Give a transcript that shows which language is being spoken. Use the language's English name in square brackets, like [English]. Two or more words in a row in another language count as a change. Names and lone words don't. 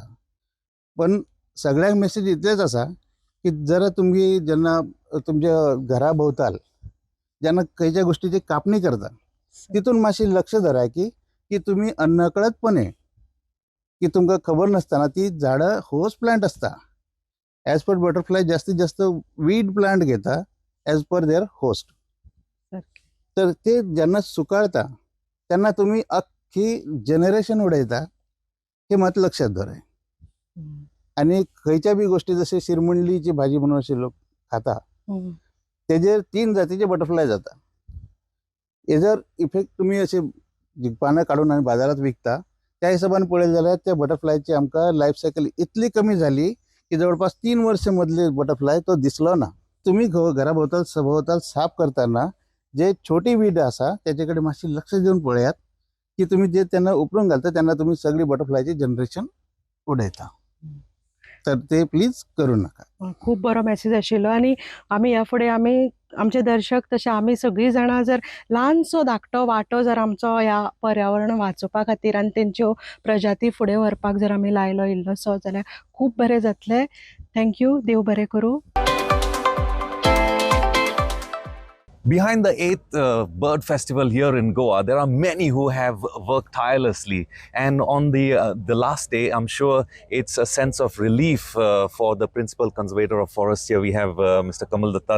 [Konkani] पण सगळ्यांक मेसेज इतलेच आसा की जर तुम्ही जेन्ना तुमच्या घरा भोवताल जेन्ना खंयच्या गोष्टीची कापणी करता तितून मातशी लक्ष धरा की तुम्ही अनकळतपणे की तुमकां खबर नासतना ती झाडां [English] host plant [Konkani] असता. [English] as per butterfly [Konkani] जास्तीत जास्त [English] weed plant घेता as per their host. Okay. [Konkani] तर ते जेन्ना सुकाळटा तेन्ना तुम्ही अख्खी जनरेशन उडयता हे मात लक्षात धराय. हम्म. आणि खंयच्या बी गोष्टी जशे शिरमुंडलीची भाजी म्हणून असे लोक खाता हम्म. तेजेर 3 जातीचे बटरफ्लाय जाता. हे जर इफेक्ट तुम्ही असे पानं काढून आणि बाजारात विकता त्या हिशोबाने पळयलें जाल्यार त्या बटरफ्लायची आमकां [English] life cycle [Konkani] इतली कमी झाली की जवळपास 3 वर्ष मधले बटरफ्लाय तो दिसलो ना. तुम्ही घरा भोवताल साफ करताना जे छोटी वीड आसा त्याच्याकडे मातशी लक्ष देऊन पळयात की तुम्ही जे त्यांना उपळून घालता त्यांना तुम्ही सगळी बटरफ्लायची जनरेशन उडयता. [Marathi] तर ते प्लीज करू नका. [Konkani] खूप बरो मॅसेज आशिल्लो आनी आमी ह्या फुडें आमी आमचे दर्शक तशें आमी सगळीं जाणां जर ल्हानसो धाकटो वांटो जर आमचो ह्या पर्यावरण वाचोवपा खातीर आनी तेंच्यो प्रजाती फुडें व्हरपाक जर आमी लायलो इल्लोसो जाल्यार खूब बरें जातलें. थँक्यू. देव बरें करूं. [English] Behind the 8th Bird Festival here in Goa, there are many who have worked tirelessly. And on the last day, I'm sure it's a sense of relief for the Principal Conservator of Forests here. We have Mr. Kamal Datta.